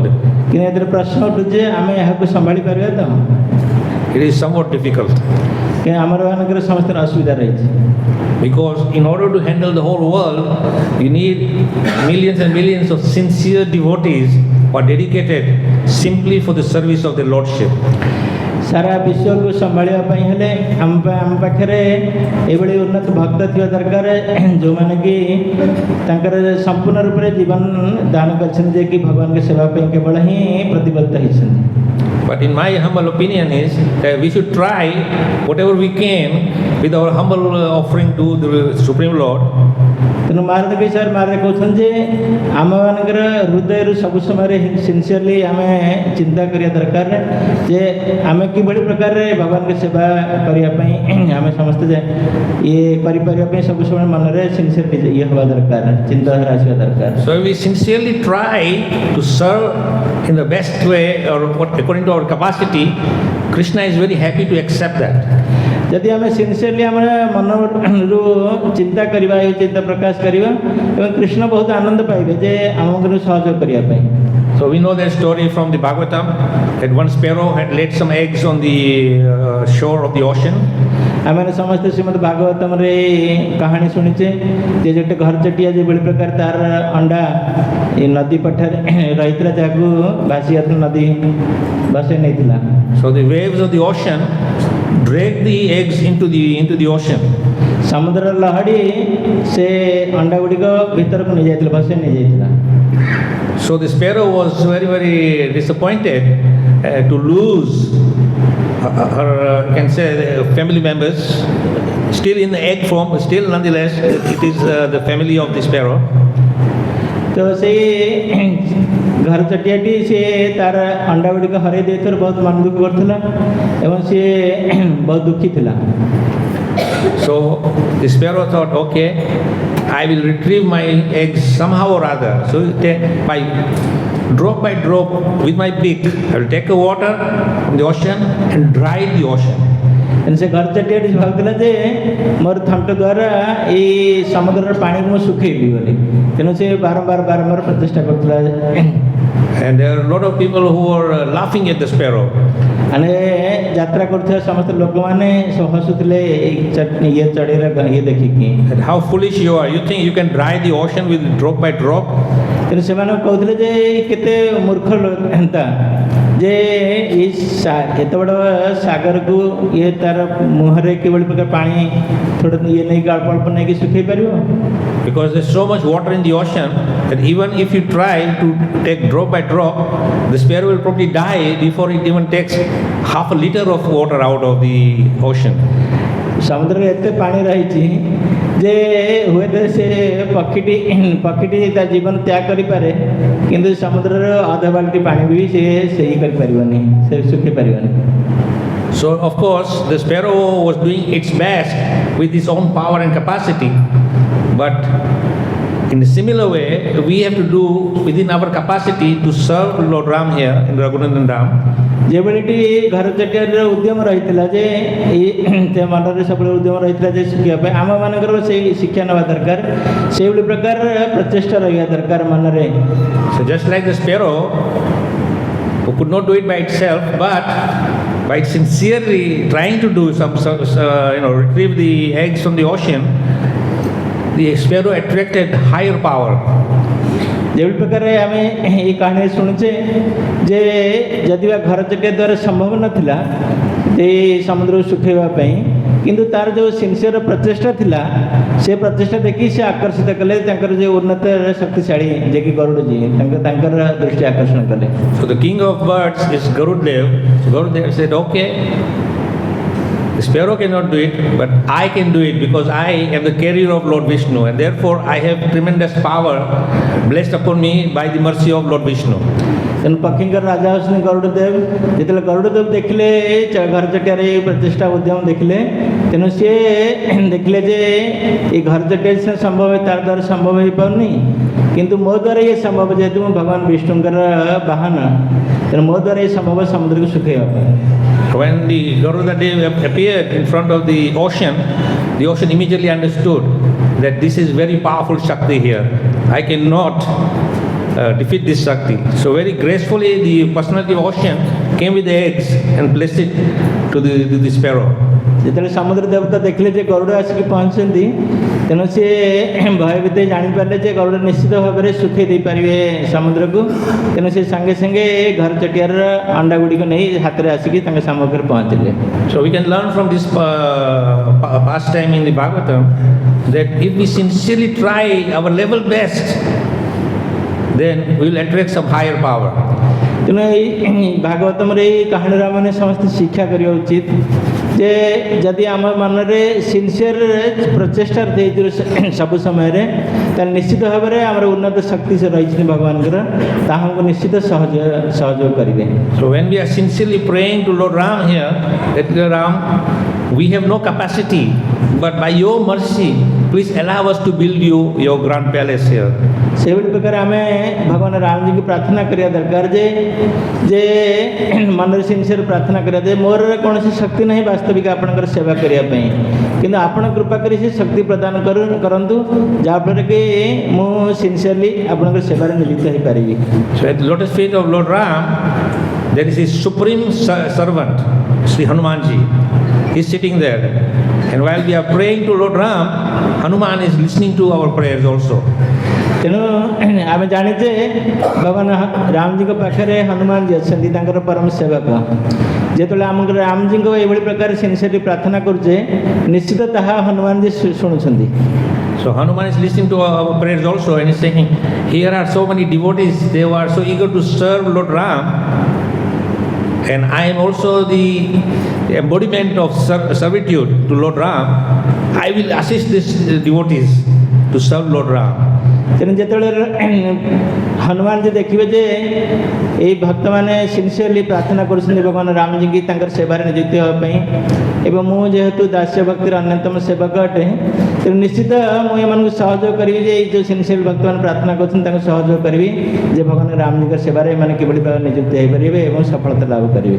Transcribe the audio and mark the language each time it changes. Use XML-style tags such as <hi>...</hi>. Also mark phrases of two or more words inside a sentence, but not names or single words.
<or>କିନ୍ତୁ ଏଥିରେ ପ୍ରଶ୍ନ ଉଠୁଛି ଯେ ଆମେ ଏହାକୁ ସମ୍ଭାଳି ପାରିବା ତ?</or> <en>It is somewhat difficult.</en> <or>ଆମର ମାନଙ୍କର ସମସ୍ତଙ୍କର ଅସୁବିଧା ରହିଛି।</or> <en>Because in order to handle the whole world, you need millions and millions of sincere devotees who are dedicated simply for the service of the Lordship.</en> <or>ସାରା ବିଶ୍ୱକୁ ସମ୍ଭାଳିବା ପାଇଁ ହେଲେ ଆମ ପାଖରେ ଏଭଳି ଉନ୍ନତ ଭକ୍ତ ଥିବା ଦରକାର, ଯେଉଁମାନେ କି ତାଙ୍କର ସମ୍ପୂର୍ଣ୍ଣ ରୂପରେ ଜୀବନ ଦାନ କରିଛନ୍ତି, ଯେ କି ଭଗବାନଙ୍କ ସେବା ପାଇଁ କେବଳ ହିଁ ପ୍ରତିବଦ୍ଧ ହେଇଛନ୍ତି।</or> <en>But in my humble opinion is that we should try whatever we can with our humble offering to the Supreme Lord.</en> <or>ତେଣୁ ମହାରାଜ ହିସାବରେ ମହାରାଜ କହୁଛନ୍ତି ଯେ ଆମମାନଙ୍କର ହୃଦୟରୁ ସବୁ ସମୟରେ ସିନ୍ସିୟରଲି ଆମେ ଚିନ୍ତା କରିବା ଦରକାର ଯେ ଆମେ କିଭଳି ପ୍ରକାରରେ ଭଗବାନଙ୍କ ସେବା କରିବା ପାଇଁ ଆମେ ସମସ୍ତେ ଇଏ କରିପାରିବା ପାଇଁ ସବୁ ସମୟ ମନରେ ସିନ୍ସିୟରଲି ଇଏ ହେବା ଦରକାର, ଚିନ୍ତାଧାରା ଆସିବା ଦରକାର।</or> <en>So we sincerely try to serve in the best way or according to our capacity. Krishna is very happy to accept that.</en> <or>ଯଦି ଆମେ ସିନ୍ସିୟରଲି ଆମର ମନରୁ ଚିନ୍ତା କରିବା, ଏ ଚିନ୍ତା ପ୍ରକାଶ କରିବା, ଏବଂ କୃଷ୍ଣ ବହୁତ ଆନନ୍ଦ ପାଇବେ ଯେ ଆମକୁ ସହଯୋଗ କରିବା ପାଇଁ।</or> <en>So we know that story from the Bhagavatam that one sparrow had laid some eggs on the shore of the ocean.</en> <or>ଆମେ ସମସ୍ତେ ଶ୍ରୀମଦ୍ ଭାଗବତମରେ କାହାଣୀ ଶୁଣିଛେ ଯେ ଗୋଟେ ଘରଚଟିଆ ଯେଭଳି ପ୍ରକାର ତାର ଅଣ୍ଡା ଏ ନଦୀ ପଠାରେ ରହିଥିଲା, ଯାହାକୁ ଭାସି ନଦୀ ଭସାଇ ନେଇଥିଲା।</or> <en>So the waves of the ocean dragged the eggs into the ocean.</en> <or>ସମୁଦ୍ରର ଲହଡ଼ି ସେ ଅଣ୍ଡା ଗୁଡ଼ିକ ଭିତରକୁ ନେଇଯାଇଥିଲା, ଭସାଇ ନେଇଯାଇଥିଲା।</or> <en>So the sparrow was very, very disappointed to lose her, you can say, family members, still in the egg form, still nonetheless it is the family of the sparrow.</en> <or>ତ ସେଇ ଘର ଚଟିଆଟି ସେ ତାର ଅଣ୍ଡା ଗୁଡ଼ିକ ହରାଇ ଦେଇଥିବାରୁ ବହୁତ ମନ ଦୁଃଖ କରୁଥିଲା ଏବଂ ସେ ବହୁତ ଦୁଃଖୀ ଥିଲା।</or> <en>So the sparrow thought, okay, I will retrieve my eggs somehow or other. So by drop with my beak, I will take the water from the ocean and dry the ocean.</en> <or>ସେ ଘର ଚଟିଆଟି ଭାବୁଥିଲା ଯେ ମୋର ଥଣ୍ଟ ଦ୍ୱାରା ଏଇ ସମୁଦ୍ରର ପାଣିକୁ ମୁଁ ଶୁଖେଇବି ବୋଲି, ତେଣୁ ସେ ବାରମ୍ବାର ପ୍ରଚେଷ୍ଟା କରୁଥିଲା।</or> <en>And there are a lot of people who are laughing at the sparrow.</en> <or>ମାନେ ଯାତ୍ରା କରୁଥିବା ସମସ୍ତ ଲୋକମାନେ ହସୁଥିଲେ ଇଏ ଚଢ଼େଇର ଇଏ ଦେଖିକି।</or> <en>And how foolish you are! You think you can dry the ocean with drop by drop?</en> <or>ତେଣୁ ସେମାନେ କହୁଥିଲେ ଯେ କେତେ ମୂର୍ଖ ହେନ୍ତା ଯେ ଏତେ ବଡ଼ ସାଗରକୁ ଇଏ ତାର ମୁହଁରେ କିଭଳି ପ୍ରକାର ପାଣି ଥୋଡ଼ ଇଏ ନେଇକି ଅଳ୍ପ ଅଳ୍ପ ନେଇକି ଶୁଖେଇ ପାରିବ।</or> <en>Because there's so much water in the ocean that even if you try to take drop by drop, the sparrow will probably die before it even takes half a liter of water out of the ocean.</en> <or>ସମୁଦ୍ରରେ ଏତେ ପାଣି ରହିଛି ଯେ ହୁଏତ ସେ ପକ୍ଷୀଟି ତା ଜୀବନ ତ୍ୟାଗ କରିପାରେ, କିନ୍ତୁ ସମୁଦ୍ରର ଅଧ ବାଲ୍ଟି ପାଣି ବି ସେ ଇଏ କରିପାରିବନି, ସେ ଶୁଖି ପାରିବନି।</or> <en>So of course the sparrow was doing its best with its own power and capacity, but in a similar way we have to do within our capacity to serve Lord Ram here in Raghunandan Dham.</en> <or>ଯେଭଳିଟି ଘର ଚଟିଆର ଉଦ୍ୟମ ରହିଥିଲା ଯେ ଏ ମନରେ ସବୁବେଳେ ଉଦ୍ୟମ ରହିଥିଲା ଯେ ଶିଖିବା ପାଇଁ ଆମମାନଙ୍କର ସେଇ ଶିକ୍ଷା ନେବା ଦରକାର, ସେଇଭଳି ପ୍ରକାର ପ୍ରଚେଷ୍ଟା ରହିବା ଦରକାର ମନରେ।</or> <en>So just like the sparrow who could not do it by itself, but by sincerely trying to do retrieve the eggs from the ocean, the sparrow attracted higher power.</en> <or>যেভଳି ପ୍ରକାର ଆମେ এই କାହାଣୀ ଶୁଣୁଛେ ଯେ ଯଦି ବା ଘର ଚଟିଆ ଦ୍ୱାରା ସମ୍ଭବ ନଥିଲା ଏ ସମୁଦ୍ରକୁ ଶୁଖେଇବା ପାଇଁ, କିନ୍ତୁ ତାର ଯେଉଁ ସିନସିୟର ପ୍ରଚେଷ୍ଟା ଥିଲା ସେ ପ୍ରଚେଷ୍ଟା ଦେଖି ସେ ଆକର୍ଷିତ କଲେ ତାଙ୍କର ଯେଉଁ ଉନ୍ନତ ଶକ୍ତିଶାଳୀ ଯେ କି ଗରୁଡ଼ଜୀ ତାଙ୍କର ଦୃଷ୍ଟି ଆକର୍ଷଣ କଲେ।</or> <en>So the king of birds is Garudev. So Garudev said, okay, the sparrow cannot do it, but I can do it because I am the carrier of Lord Vishnu, and therefore I have tremendous power blessed upon me by the mercy of Lord Vishnu.</en> <or>ତେଣୁ ପକ୍ଷୀଙ୍କର ରାଜା ହେଉଛନ୍ତି ଗରୁଡ଼ଦେବ। ଯେତେବେଳେ ଗରୁଡ଼ଦେବ ଦେଖିଲେ ଘର ଚଟିଆର ଏ ପ୍ରଚେଷ୍ଟା ଉଦ୍ୟମ ଦେଖିଲେ, ତେଣୁ ସିଏ ଦେଖିଲେ ଯେ ଏ ଘର ଚଟିଆ ସିନା ସମ୍ଭବ ତାର ଦ୍ୱାରା ସମ୍ଭବ ହେଇପାରୁନି, କିନ୍ତୁ ମୋ ଦ୍ୱାରା ଇଏ ସମ୍ଭବ, ଯେହେତୁ ମୁଁ ଭଗବାନ ବିଷ୍ଣୁଙ୍କର ବାହନ, ତେଣୁ ମୋ ଦ୍ୱାରା ଏ ସମ୍ଭବ ସମୁଦ୍ରକୁ ଶୁଖେଇବା ପାଇଁ।</or> <en>When the Garudadev appeared in front of the ocean immediately understood that this is very powerful Shakti here. I cannot defeat this Shakti. So very gracefully the personality of ocean came with the eggs and placed it to the sparrow.</en> <or>ଯେତେବେଳେ ସମୁଦ୍ର ଦେବତା ଦେଖିଲେ ଯେ ଗରୁଡ଼ ଆସିକି ପହଞ୍ଚିଛନ୍ତି, ତେଣୁ ସିଏ ଭୟଭୀତ ଜାଣିପାରିଲେ ଯେ ଗରୁଡ଼ ନିଶ୍ଚିତ ଭାବରେ ଶୁଖେଇ ଦେଇପାରିବେ ସମୁଦ୍ରକୁ, ତେଣୁ ସେ ସାଙ୍ଗେ ସାଙ୍ଗେ ଘର ଚଟିଆର ଅଣ୍ଡା ଗୁଡ଼ିକ ନେଇ ହାତରେ ଆସିକି ତାଙ୍କ ସମ୍ମୁଖରେ ପହଞ୍ଚିଲେ।</or> <en>So we can learn from this pastime in the Bhagavatam that if we sincerely try our level best, then we will attract some higher power.</en> <or>ତେଣୁ ଏଇ ଭାଗବତମରେ ଏଇ କାହାଣୀରୁ ଆମେ ସମସ୍ତେ ଶିକ୍ଷା କରିବା ଉଚିତ ଯେ ଯଦି ଆମ ମନରେ ସିନସିୟର ପ୍ରଚେଷ୍ଟା ଦେଇଥିବ ସବୁ ସମୟରେ, ତାହେଲେ ନିଶ୍ଚିତ ଭାବରେ ଆମର ଉନ୍ନତ ଶକ୍ତି ସେ ରହିଛନ୍ତି ଭଗବାନଙ୍କର, ତାହାଙ୍କୁ ନିଶ୍ଚିତ ସହଯୋଗ କରିବେ।</or> <en>So when we are sincerely praying to Lord Ram here, that Ram, we have no capacity, but by your mercy, please allow us to build you your grand palace here.</en> <or>ସେଇଭଳି ପ୍ରକାର ଆମେ ଭଗବାନ ରାମଜୀଙ୍କୁ ପ୍ରାର୍ଥନା କରିବା ଦରକାର ଯେ ମନରେ ସିନସିୟର ପ୍ରାର୍ଥନା କରିବା ଯେ ମୋର କୌଣସି ଶକ୍ତି ନାହିଁ ବାସ୍ତବିକ ଆପଣଙ୍କର ସେବା କରିବା ପାଇଁ, କିନ୍ତୁ ଆପଣ କୃପା କରି ସେ ଶକ୍ତି ପ୍ରଦାନ କରନ୍ତୁ ଯାହାଫଳରେ କି ମୁଁ ସିନସିୟରଲି ଆପଣଙ୍କର ସେବାରେ ନିଯୁକ୍ତ ହୋଇପାରିବି।</or> <en>So at the lotus feet of Lord Ram, there is his supreme servant, Sri Hanumanji. He is sitting there, and while we are praying to Lord Ram, Hanuman is listening to our prayers also.</en> <or>ତେଣୁ ଆମେ ଜାଣିଛେ ଭଗବାନ ରାମଜୀଙ୍କ ପାଖରେ ହନୁମାନଜୀ ଅଛନ୍ତି, ତାଙ୍କର ପରମ ସେବକ। ଯେତେବେଳେ ଆମକୁ ରାମଜୀଙ୍କ ଏଇଭଳି ପ୍ରକାର ସିନସିୟରଲି ପ୍ରାର୍ଥନା କରୁଛେ, ନିଶ୍ଚିତ ତାହା ହନୁମାନଜୀ ଶୁଣୁଛନ୍ତି।</or> <en>So Hanuman is listening to our prayers also, and is saying, here are so many devotees, they are so eager to serve Lord Ram, and I am also the embodiment of servitude to Lord Ram. I will assist these devotees to serve Lord Ram.</en> <or>ତେଣୁ ଯେତେବେଳେ ହନୁମାନଜୀ ଦେଖିବେ ଯେ ଏଇ ଭକ୍ତମାନେ ସିନସିୟରଲି ପ୍ରାର୍ଥନା କରୁଛନ୍ତି ଭଗବାନ ରାମଜୀଙ୍କୁ ତାଙ୍କର ସେବାରେ ନିଯୁକ୍ତି ହେବା ପାଇଁ, ଏବଂ ମୁଁ ଯେହେତୁ ଦାସ୍ୟ ଭକ୍ତିର ଅନ୍ୟତମ ସେବକ ଅଟେ, ତେଣୁ ନିଶ୍ଚିତ ମୁଁ ଏମାନଙ୍କୁ ସହଯୋଗ କରିବି ଯେ ଏଇ ଯେଉଁ ସିନସିୟର ଭକ୍ତମାନେ ପ୍ରାର୍ଥନା କରୁଛନ୍ତି ତାଙ୍କୁ ସହଯୋଗ କରିବି ଯେ ଭଗବାନ ରାମଜୀଙ୍କ ସେବାରେ ଏମାନେ କିଭଳି ଭାବରେ ନିଯୁକ୍ତି ହୋଇପାରିବେ ଏବଂ ସଫଳତା ଲାଭ କରିବେ।</or>